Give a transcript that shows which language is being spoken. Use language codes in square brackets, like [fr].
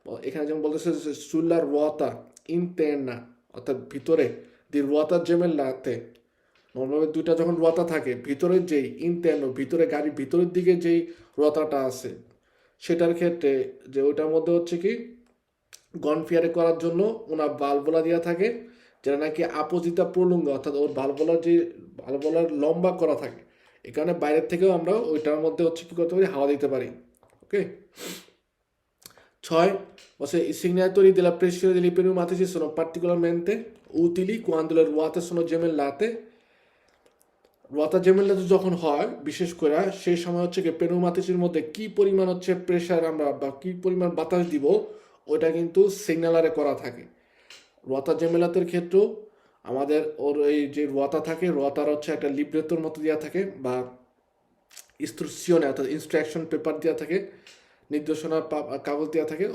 [bn] এখানে যেমন বলতেছে সুলার রোয়াতা ইন্টারনা, অর্থাৎ ভিতরে দি রোয়াতা জেমেলাতে, নর্মালি দুইটা যখন রতা থাকে ভিতরের যেই ইন্টারনো ভিতরে গাড়ির ভিতরের দিকে যেই রতাটা আছে সেটার ক্ষেত্রে যে ওইটার মধ্যে হচ্ছে কি গনফিয়ারে করার জন্য ওনার ভালভোলা দেওয়া থাকে, যেটা নাকি আপোজিতা প্রলুঙ্গ, অর্থাৎ ওর ভালভোলার যে ভালভোলার লম্বা করা থাকে। এখানে বাইরের থেকেও আমরা ওইটার মধ্যে হচ্ছে কি করতে পারি, হাওয়া দিতে পারি। [it] ওকে, 6 i segnalatori della pressione degli pneumatici sono particolarmente utili quando le ruote sono gemellate. [bn] রতা জেমেলাতে যখন হয় বিশেষ করে সেই সময় হচ্ছে কি পেনুমাতিসির মধ্যে কি পরিমাণ হচ্ছে প্রেশার আমরা বা কি পরিমাণ বাতাস দিব ওটা কিন্তু সিগন্যালারে করা থাকে। রতা জেমেলাতের ক্ষেত্রেও আমাদের ওর এই যে রতা থাকে রতার হচ্ছে একটা লিব্রেতোর মতো দেওয়া থাকে বা ইনস্ট্রাকশনে অর্থাৎ ইনস্ট্রাকশন পেপার দেওয়া থাকে, নির্দেশনার কাগজ দেওয়া থাকে।